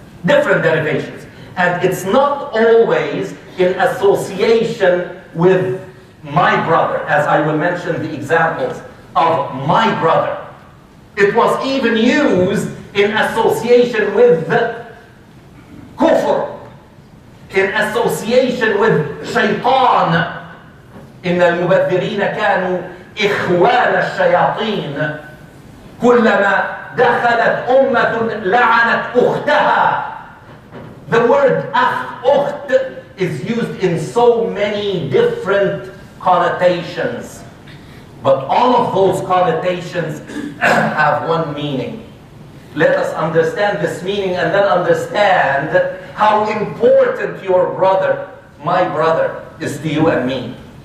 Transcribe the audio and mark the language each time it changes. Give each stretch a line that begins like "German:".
English: Different derivations. And it's not always in association with my brother, as I will mention the examples of my brother. It was even used in association with kufr, in association with shaitan.
Arabic: إن المبذرين كانوا إخوان الشياطين كلما دخلت أمة لعنت أختها.
English: The word ukht is used in so many different connotations. But all of those connotations have one meaning. Let us understand this meaning and then understand how important your brother, my brother, is to you and me.